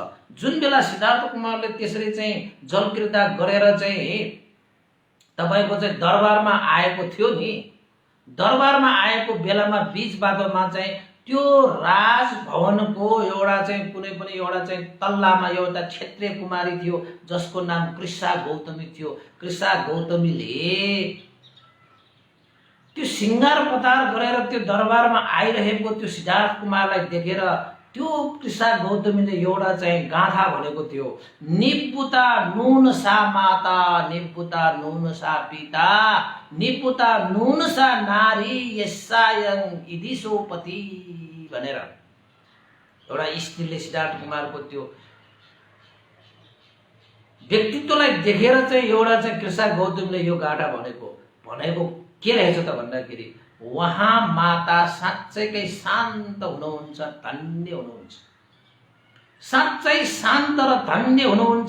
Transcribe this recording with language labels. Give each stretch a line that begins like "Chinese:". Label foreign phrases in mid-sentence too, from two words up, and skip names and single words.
Nepali: जुन बेला सिद्धार्थ कुमारले त्यसरी चाहिँ जलक्रीडा गरेर चाहिँ तपाईको चाहिँ दरबारमा आएको थियो नि, दरबारमा आएको बेलामा बीच बाटोमा चाहिँ त्यो राजभवनको एउटा चाहिँ कुनै पनि एउटा चाहिँ तल्लामा एउटा क्षेत्रीय कुमारी थियो जसको नाम कृष्णा गौतमी थियो। कृष्णा गौतमीले त्यो सिंगार पतार गरेर त्यो दरबारमा आइरहेको त्यो सिद्धार्थ कुमारलाई देखेर त्यो कृष्णा गौतमीले एउटा चाहिँ गाथा भनेको थियो,
Pali: निपुता नुन सा माता, निपुता नुन सा पिता, निपुता नुन सा नारी, यस्सायं इदिशोपति
Nepali: भनेर एउटा स्त्रीले सिद्धार्थ कुमारको त्यो व्यक्तित्वलाई देखेर चाहिँ एउटा चाहिँ कृष्णा गौतमीले यो गाथा भनेको के रहेछ त भन्दाखेरि वहाँ माता साँच्चैकै शान्त हुनुहुन्छ, धन्य हुनुहुन्छ, साँच्चै शान्त र धन्य हुनुहुन्छ।